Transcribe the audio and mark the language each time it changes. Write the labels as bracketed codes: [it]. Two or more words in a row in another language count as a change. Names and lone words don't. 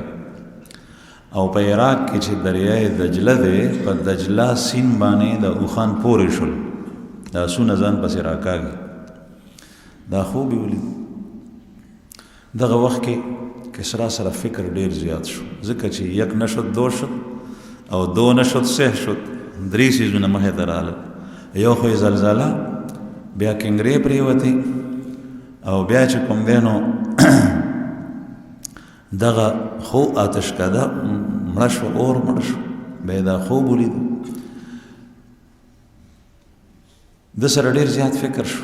[ps] او په عراق کې چې دریای دجله دی، په دجله سیند باندې د اوخان پورې شول، د اسونه ځان پسې راکاږي. دا خوب یې ولید. دغه وخت کې کسرا سره فکر ډیر زیات شو، ځکه چې [fa] یک نشد دو شد [ps] او [fa] دو نشد سه شد، [ps] درې څیزونه مخې ته راغلل. یو خو یې زلزله، بیا کنګرې پرېوتې، او بیا چې کوم دی نو دغه خو آتشکده مړه شو، اور مړه شو. بیا یې دا خوب ولید. د سره ډیر زیات فکر شو.